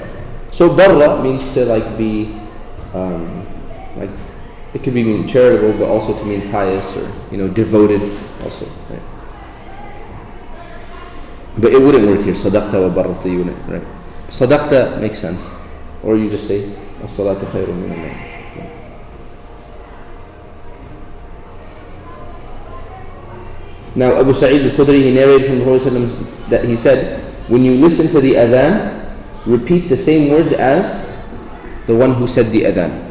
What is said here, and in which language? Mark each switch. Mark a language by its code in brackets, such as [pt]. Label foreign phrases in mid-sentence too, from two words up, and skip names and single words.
[en] So barra means to like be like, it could be charitable, but also to mean pious or devoted also, right? But it wouldn't work here. [ar] صدقت وبررت [en] unit, right? Sadaqta makes sense, or you just say [ar] الصلاة خير من النوم. [en] Now Abu Sa'id al-Khudri, he narrated from the Prophet ﷺ that he said, when you listen to the adhan, repeat the same words as the one who said the adhan.